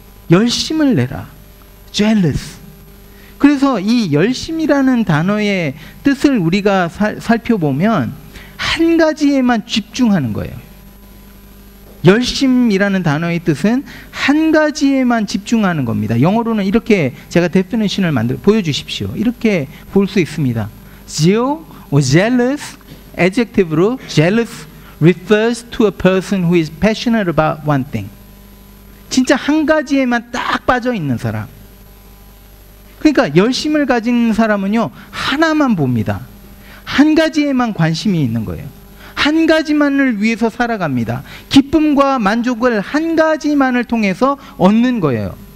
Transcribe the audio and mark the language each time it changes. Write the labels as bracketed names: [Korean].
[Korean] 열심을 내라, jealous. 그래서 이 열심이라는 단어의 뜻을 우리가 살펴보면 한 가지에만 집중하는 거예요. 열심이라는 단어의 뜻은 한 가지에만 집중하는 겁니다. 영어로는 이렇게 제가 definition을 보여주십시오. 이렇게 볼 수 있습니다. [English] zeal or jealous, adjective로 jealous refers to a person who is passionate about one thing. [Korean] 진짜 한 가지에만 딱 빠져 있는 사람. 그러니까 열심을 가진 사람은요, 하나만 봅니다. 한 가지에만 관심이 있는 거예요. 한 가지만을 위해서 살아갑니다. 기쁨과 만족을 한 가지만을 통해서 얻는 거예요.